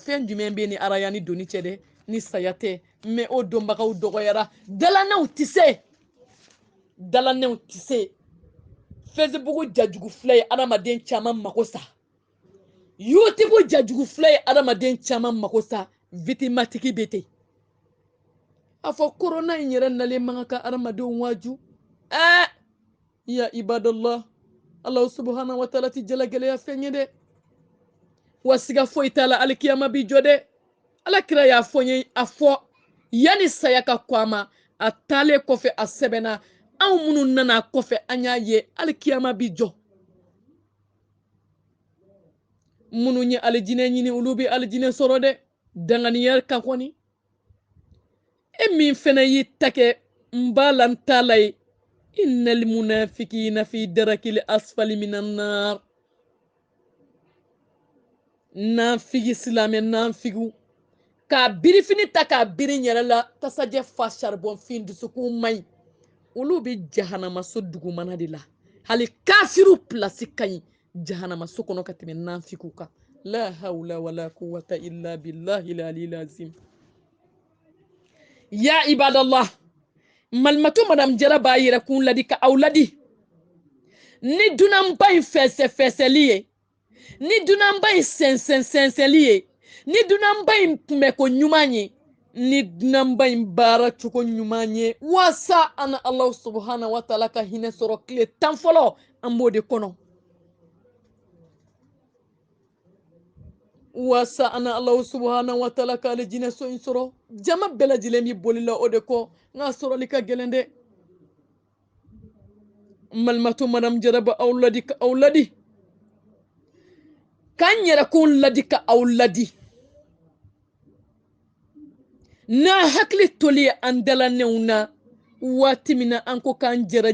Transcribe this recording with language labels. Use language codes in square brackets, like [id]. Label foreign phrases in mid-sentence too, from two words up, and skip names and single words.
[bm] fɛn jumɛn bɛ ni araya ni doni cɛ dɛ ni saya tɛ mais o donbagaw dɔgɔyara dalanɛw tɛ se dalanɛw tɛ se Facebook jajugu filɛ ye adamaden caman mako sa YouTube jajugu filɛ ye adamaden caman mako sa vitimatigi bɛ ten a fɔ corona in yɛrɛ nalen man ka adamadenw waaju [ar] يا عباد الله الله سبحانه وتعالى [bm] ti jala gɛlɛya fɛn ye dɛ wa siga foyi t'a la alikiyama bi jɔ dɛ alakira y'a fɔ n ye a fɔ yani saya ka kɔ a ma a taalen kɔfɛ a sɛbɛnna anw minnu nana kɔfɛ an y'a ye alikiyama bi jɔ minnu ye alijinɛ ɲini olu bɛ alijinɛ sɔrɔ dɛ danganiya kan kɔni e min fɛnɛ y'i ta kɛ n b'a la n t'a la ye [ar] إن المنافقين في الدرك الأسفل من النار [bm] nafigi silamɛ nafigu k'a birifini ta k'a biri yɛrɛ la tasajɛ fa charbon fin dusukun maɲi olu bɛ jahanamaso dugumana de la hali kafiru place ka ɲi jahanamaso kɔnɔ ka tɛmɛ nafigu kan [ar] لا حول ولا قوة إلا بالله العلي العظيم يا عباد الله [bm] malimatu madam jara b'a yɛrɛ kun ladi ka aw ladi ni dunanba in fɛsɛfɛsɛli ye ni dunanba in sɛnsɛnsɛnsɛli ye ni dunanba in kunbɛko ɲuman ye ni dunanba in baara cogo ɲuman ye wasa an [ar] الله سبحانه وتعالى [bm] ka hinɛ sɔrɔ tile 10 fɔlɔ an b'o de kɔnɔ wasa an [ar] الله سبحانه وتعالى [bm] ka alijinɛ so in sɔrɔ jama bɛɛ lajɛlen b'i bolila o de kɔ nka sɔrɔli ka gɛlɛn dɛ malimatu madam jaraba aw ladi ka aw ladi k'an yɛrɛ kun ladi ka aw ladi n'a hakili toli ye an dalanɛw na waati min na an ko k'an jɛra